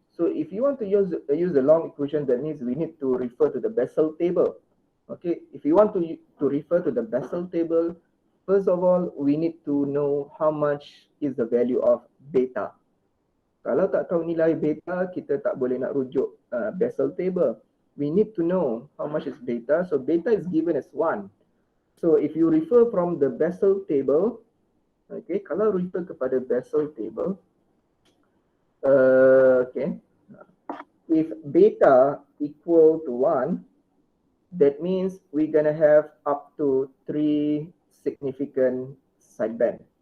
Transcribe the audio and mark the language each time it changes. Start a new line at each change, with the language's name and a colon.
English: So if you want to use the long equation, that means we need to refer to the Bessel table. Okay, if you want to refer to the Bessel table, first of all, we need to know how much is the value of beta.
Malay: Kalau tak tahu nilai beta, kita tak boleh nak rujuk Bessel table.
English: We need to know how much is beta. So beta is given as 1. So if you refer from the Bessel table, okay,
Malay: kalau refer kepada Bessel table,
English: Okay, if beta equal to 1, that means we're gonna have up to 3 significant sideband.